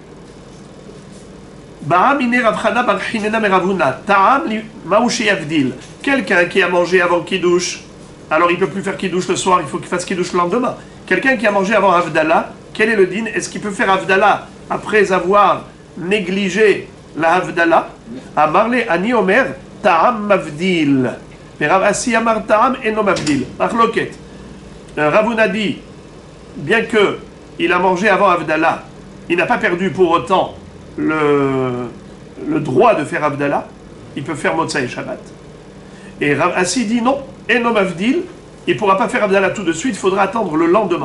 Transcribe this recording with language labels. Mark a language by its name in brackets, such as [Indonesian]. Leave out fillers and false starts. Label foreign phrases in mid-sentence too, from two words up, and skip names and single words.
[French] Quelqu'un qui a mangé avant Kiddush, alors il ne peut plus faire Kiddush le soir, il faut qu'il fasse Kiddush le lendemain. Quelqu'un qui a mangé avant Havdalah, quel est le din? Est-ce qu'il peut faire Havdalah après avoir négligé la Havdalah? [Hebrew] אמר ליה אני אומר, טעם מבדיל. Mais Rav Assi אמר טעם אינו מבדיל. Achloket. [French] Ravuna dit, bien que il a mangé avant Havdalah, il n'a pas perdu pour autant le droit de faire Havdalah, il peut faire [Hebrew] מוצאי שבת. [French] Et Rav Assi dit non, [Hebrew] אינו מבדיל, [French] il ne pourra pas faire Havdalah tout de suite, il faudra attendre le lendemain.